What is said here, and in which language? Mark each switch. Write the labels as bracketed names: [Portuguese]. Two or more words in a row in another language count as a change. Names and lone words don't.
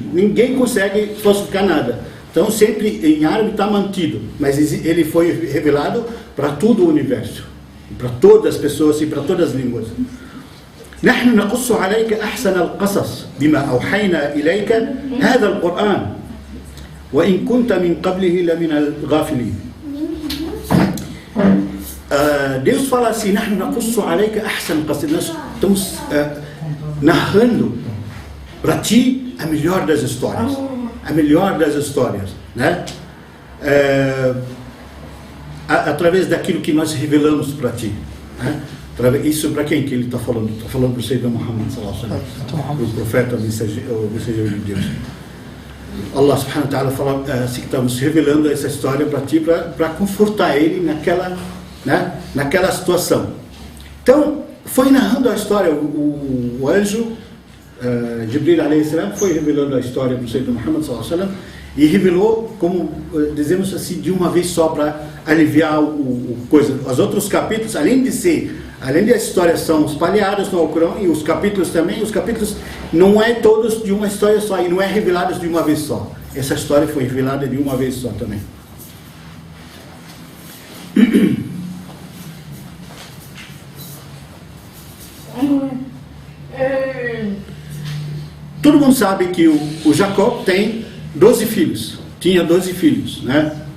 [Portuguese] Ninguém consegue falsificar nada. Então sempre em árabe está mantido, mas ele foi revelado para todo o universo, para todas as pessoas e para todas as línguas. [Arabic] نحن نقص عليك أحسن القصص بما أوحينا إليك هذا القرآن وإن كنت من قبله لمن الغافلين. [Portuguese] Deus fala assim: [Arabic] نحن نقص عليك أحسن القصص. [Portuguese] Nós estamos narrando para ti a melhor das histórias, né? através daquilo que nós revelamos para ti. Né? Isso para quem que ele está falando? Está falando para o [Arabic] سيدنا محمد صلى الله عليه وسلم, [Portuguese] o profeta, o mensageiro de Deus. [Arabic] الله سبحانه وتعالى [Portuguese] fala assim, que estamos revelando essa história para ti, para confortar ele naquela situação. Então, foi narrando a história, o anjo [Arabic] جبريل عليه السلام [Portuguese] foi revelando a história para o [Arabic] سيدنا محمد صلى الله عليه وسلم, [Portuguese] e revelou, como dizemos assim, de uma vez só, para aliviar coisa. Os outros capítulos, além de as histórias são espalhadas no Alcorão, e os capítulos também, os capítulos não é todos de uma história só, e não é revelados de uma vez só. Essa história foi revelada de uma vez só também. Todo mundo sabe que o Jacó tem 12 filhos, tinha 12 filhos, né?